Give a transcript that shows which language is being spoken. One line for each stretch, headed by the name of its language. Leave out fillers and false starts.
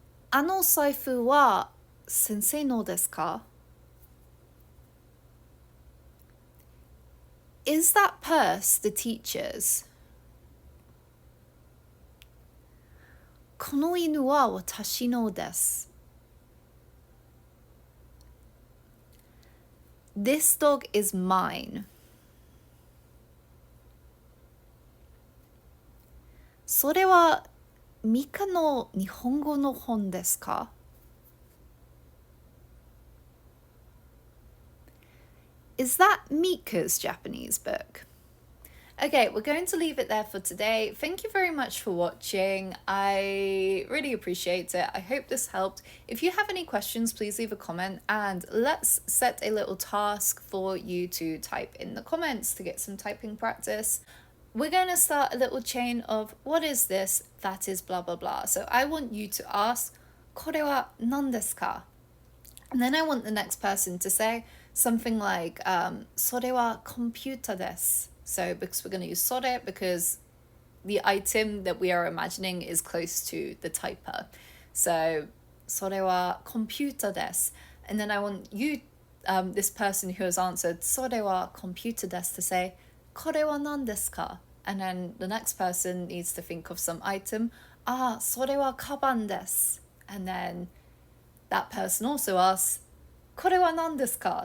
Japanese: あの財布は先生のですか?
English: Is that purse the teacher's?
Japanese: この犬は私のです.
English: This dog is mine.
Japanese: それはミカの日本語の本ですか?
English: Is that Mika's Japanese book? Okay, we're going to leave it there for today. Thank you very much for watching. I really appreciate it. I hope this helped. If you have any questions, please leave a comment and let's set a little task for you to type in the comments to get some typing practice. We're going to start a little chain of what is this, that is blah blah blah. So I want you to ask,
Japanese: これは何ですか?
English: And then I want the next person to say something like,
Japanese: それはコンピューターです.
English: So because we're going to use それ because the item that we are imagining is close to the typer.
Japanese: So それはコンピューターです.
English: And then I want you, this person who has answered
Japanese: それはコンピューターです
English: to say
Japanese: これは何ですか?
English: And then the next person needs to think of some item.
Japanese: それはカバンです.
English: And then that person also asks,
Japanese: これは何ですか?